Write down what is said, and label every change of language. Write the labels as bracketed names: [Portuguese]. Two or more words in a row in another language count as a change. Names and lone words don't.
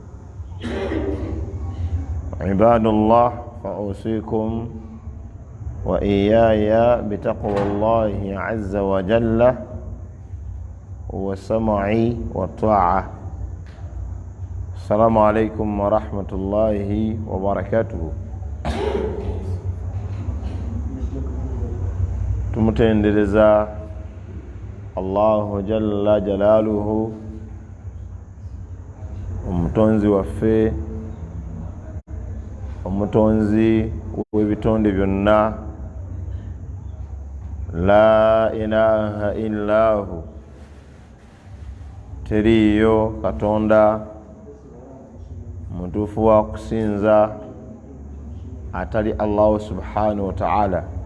[Arabic] عباد الله، فأوصيكم وإياي بتقوى الله عز وجل والسمع والطاعة. السلام عليكم ورحمة الله وبركاته. tumutendereza الله جل جلاله, [Ganda] omutonzi waffe, omutonzi w'ebitonde byonna. [Arabic] لا إله إلا الله, [Ganda] teriyo katonda mutuufu wa kusinza atali [Arabic] الله سبحانه وتعالى.